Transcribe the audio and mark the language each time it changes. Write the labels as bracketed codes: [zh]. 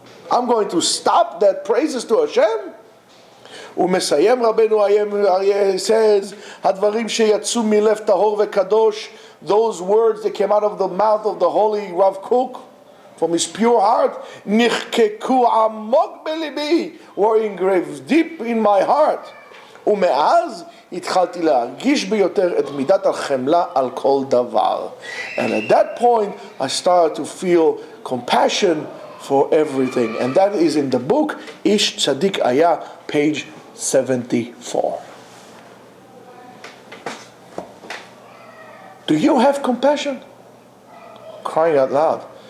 [en] I'm going to stop that praises to Hashem. [he] ומסיים רבנו אריה [en] says, [he] הדברים שיצאו מלב טהור וקדוש, [en] those words that came out of the mouth of the holy Rav Kook, from his pure heart, [he] נחקקו עמוק בליבי, [en] were engraved deep in my heart. [he] ומאז התחלתי להרגיש ביותר את מידת החמלה על כל דבר. [en] And at that point, I started to feel compassion for everything. And that is in the book, Ish Tzadik Aya, page 74. Do you have compassion? Crying out loud.